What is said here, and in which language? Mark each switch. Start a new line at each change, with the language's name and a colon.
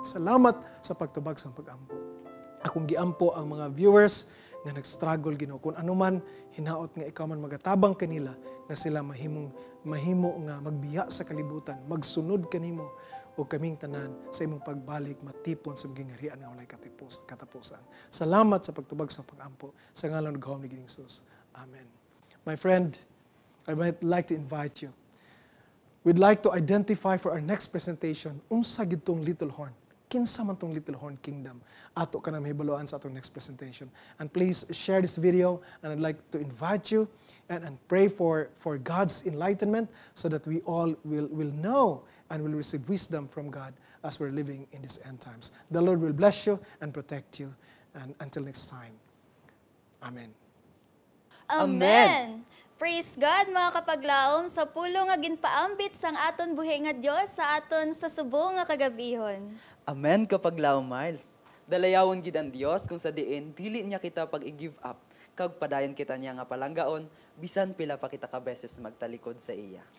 Cebuano: Salamat sa pagtubag sa pagampo. Akong giampo ang mga viewers nga nag-struggle Ginoo kung anuman hinaot nga ikaw man magatabang kanila nga sila mahimo nga magbiya sa kalibutan, magsunod kanimo o kaming tanan sa imong pagbalik matipon sa gingharian nga walay katapusan. Salamat sa pagtubag sa pagampo sa ngalan ng Gahom ni Ginoong Hesus. Amen.
English: My friend, I might like to invite you. We'd like to identify for our next presentation
Cebuano: unsa gid tong
English: little horn.
Cebuano: Kinsa man tong little horn kingdom ato ka na mahibaloan sa atong next presentation.
English: And please share this video and I'd like to invite you and pray for God's enlightenment so that we all will know and will receive wisdom from God as we're living in these end times. The Lord will bless you and protect you. And until next time, Amen. Amen!
Hiligaynon: Praise God mga kapaglaom sa pulo nga ginpaambit sang aton buhi nga Dios sa aton sa subong nga kagabihon. Amen kapaglaom Miles. Dalayawon gid ang Dios kung sa diin dili niya kita pag i-give up kag padayon kita niya nga palanggaon bisan pila pa kita ka beses magtalikod sa iya.